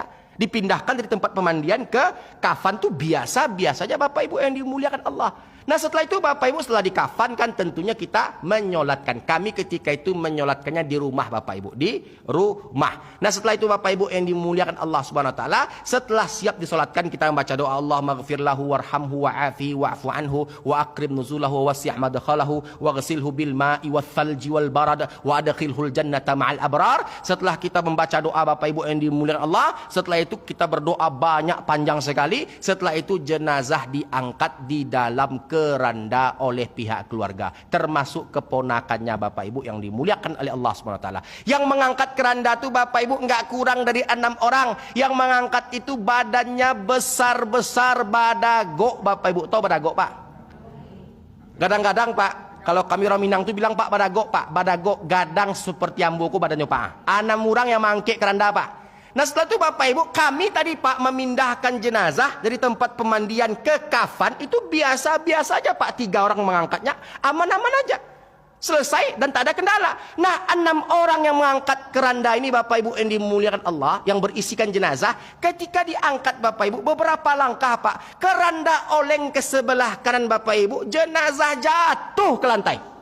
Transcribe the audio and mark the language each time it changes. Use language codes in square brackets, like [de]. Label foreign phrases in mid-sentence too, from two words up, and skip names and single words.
[id] Dipindahkan dari tempat pemandian ke kafan tuh biasa-biasa saja Bapak Ibu yang dimuliakan Allah. Nah setelah itu Bapak Ibu, setelah dikafankan tentunya kita menyolatkan. Kami ketika itu menyolatkannya di rumah Bapak Ibu, di rumah. Nah setelah itu Bapak Ibu yang dimuliakan Allah [ar] سبحانه وتعالى, [id] setelah siap disolatkan kita membaca doa [ar] اللهم اغفر له وارحمه وعافه واعف عنه وأكرم نزله ووسع مدخله واغسله بالماء والثلج والبرد وأدخله الجنة مع الأبرار. [id] Setelah kita membaca doa Bapak Ibu yang dimuliakan Allah, setelah itu kita berdoa banyak panjang sekali. Setelah itu jenazah diangkat di dalam keranda oleh pihak keluarga, termasuk keponakannya Bapak Ibu yang dimuliakan oleh Allah [ar] سبحانه وتعالى. [id] Yang mengangkat keranda itu Bapak Ibu enggak kurang dari 6 orang. Yang mengangkat itu badannya besar-besar, badagok Bapak Ibu. Tahu badagok Pak? [min] Gadang-gadang Pak. [id] Kalau kami orang Minang itu bilang Pak badagok Pak. [min] Badagok gadang [id] seperti amboku badannya Pak. 6 orang yang mangkik keranda Pak. Nah setelah itu Bapak Ibu, kami tadi Pak memindahkan jenazah dari tempat pemandian ke kafan itu biasa-biasa aja Pak. 3 orang mengangkatnya aman-aman aja, selesai dan tak ada kendala. Nah 6 orang yang mengangkat keranda ini Bapak Ibu yang dimuliakan Allah, yang berisikan jenazah, ketika diangkat Bapak Ibu beberapa langkah Pak, keranda oleng ke sebelah kanan Bapak Ibu, jenazah jatuh ke lantai.